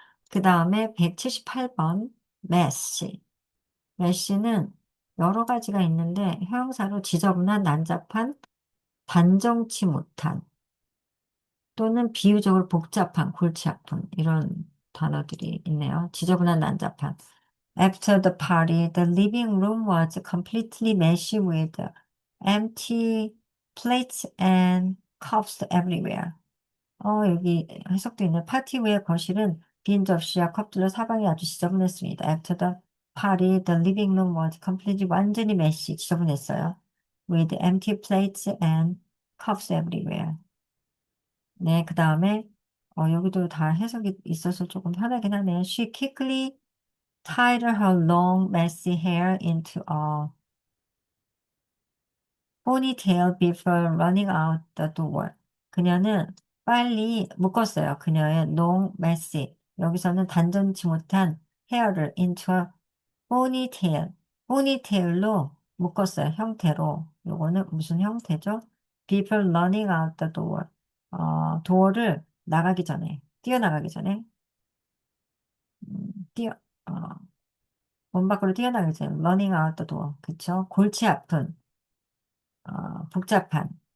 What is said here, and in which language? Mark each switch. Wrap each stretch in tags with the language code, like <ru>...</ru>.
<ko>그 다음에 178번, 메시. 메시는 여러 가지가 있는데, 형용사로 지저분한, 난잡한, 단정치 못한, 또는 비유적으로 복잡한, 골치 아픈 이런 단어들이 있네요. 지저분한 난잡한.</ko> <en>After the party, the living room was completely messy with empty plates and cups everywhere.</en> <ko>여기 해석도 있네. 파티 후의 거실은 빈 접시와 컵들로 사방이 아주 지저분했습니다.</ko> <en>After the party, the living room was completely</en> <ko>완전히</ko> <en>messy,</en> <ko>지저분했어요.</ko> <en>With empty plates and cups everywhere.</en> <ko>네, 그 다음에, 여기도 다 해석이 있어서 조금 편하긴 하네요.</ko> <en>She quickly tied her long, messy hair into a ponytail before running out the door.</en> <ko>그녀는 빨리 묶었어요. 그녀의</ko> <en>long, messy.</en> <ko>여기서는 단정치 못한 헤어를 into a ponytail. ponytail로 묶었어요. 형태로. 요거는 무슨 형태죠?</ko> <en>Before running out the door.</en> <ko>도어를 뛰어나가기 전에, 음, 뛰어, 어, 문 밖으로 뛰어나가기 전에,</ko> <en>running out the door.</en> <ko>그쵸? 골치 아픈, 복잡한.</ko>